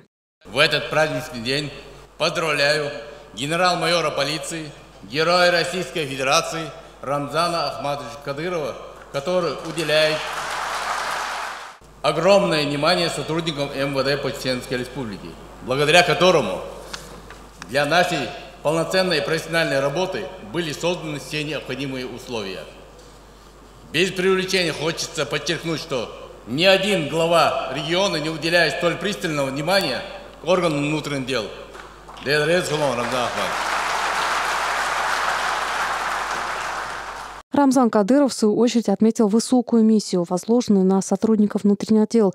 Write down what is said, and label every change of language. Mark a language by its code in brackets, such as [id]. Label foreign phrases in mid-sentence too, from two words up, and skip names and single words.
[ru] В этот праздничный день поздравляю генерал-майора полиции, героя Российской Федерации Рамзана Ахмадовича Кадырова, который уделяет огромное внимание сотрудникам МВД по Чеченской Республике, благодаря которому для нашей полноценной профессиональной работы были созданы все необходимые условия. Без преувеличения хочется подчеркнуть, что ни один глава региона не уделяет столь пристального внимания к органам внутренних дел. Рамзан Кадыров, в свою очередь, отметил высокую миссию, возложенную на сотрудников внутренних дел.